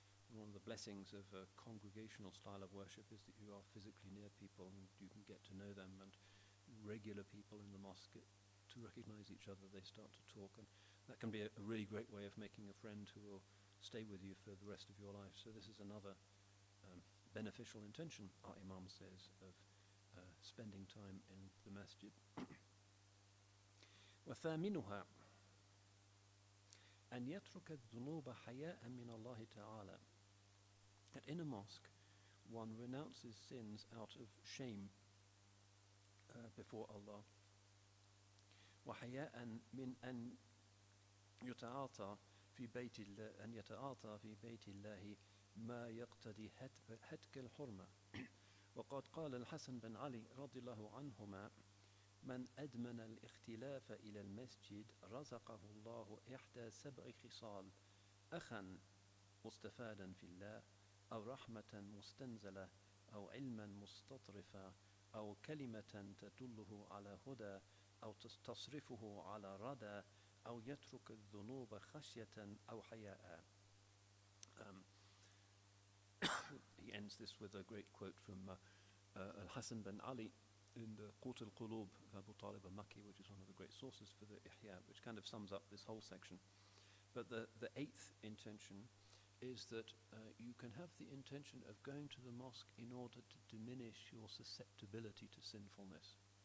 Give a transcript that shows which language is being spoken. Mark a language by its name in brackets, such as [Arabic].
[English] One of the blessings of a congregational style of worship is that you are physically near people and you can get to know them, and regular people in the mosque get to recognize each other. They start to talk, and that can be a really great way of making a friend who will stay with you for the rest of your life. So this is another beneficial intention, our Imam says, of spending time in the masjid. [Arabic] وثامنها أن يترك الذنوب حياء من الله تعالى. [English] That in a mosque, one renounces sins out of shame before Allah. [Arabic] وحياء من أن يتعاطى في بيت الله أن يتعاطى في بيت الله ما يقتضي هتك الحرمة. وقد قال الحسن بن علي رضي الله عنهما: من أدمن الاختلاف إلى المسجد رزقه الله إحدى 7 خصال: أخا مستفادا في الله، أو رحمة مستنزلة، أو علما مستطرفا، أو كلمة تدله على هدى، أو تصرفه على ردى، أو يترك الذنوب خشية أو حياء. [English] He ends this with a great quote from Al-Hasan bin Ali, in the Qut al-Qulub of Abu Talib al-Makki, which is one of the great sources for the Ihya, which kind of sums up this whole section. But the eighth intention is that you can have the intention of going to the mosque in order to diminish your susceptibility to sinfulness.